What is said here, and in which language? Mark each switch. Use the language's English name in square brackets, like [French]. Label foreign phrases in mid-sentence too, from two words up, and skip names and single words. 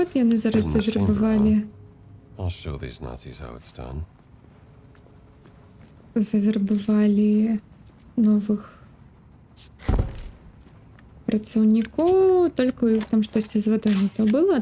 [Ukrainian] І вони зараз [English] Isn't the chamber [Ukrainian] завербували, [English] I'll show these Nazis how it's done. [Ukrainian] завербували нових працівників. Тільки у їх там щось з водою не то було.